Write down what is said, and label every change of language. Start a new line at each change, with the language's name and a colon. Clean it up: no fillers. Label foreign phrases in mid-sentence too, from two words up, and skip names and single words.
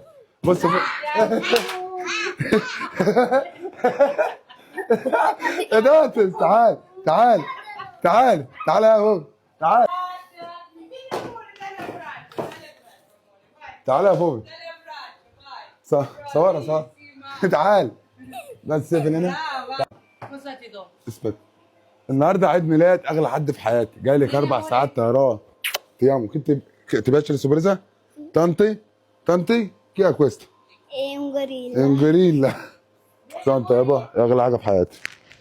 Arabic: بص يا بطاطس، تعال تعال تعال تعال يا بابا، تعال تعال يا بابا. صورة صور. تعال بس فين هنا. اثبت. النهارده عيد ميلاد اغلى حد في حياتي، جاي لك 4 ساعات طيران.
Italian: Ti amo, ti piace la sorpresa? Tanti? Tanti? Chi è questo? È un È un gorilla. gorilla. Tanto
Arabic: يابا اغلى حاجه في حياتي.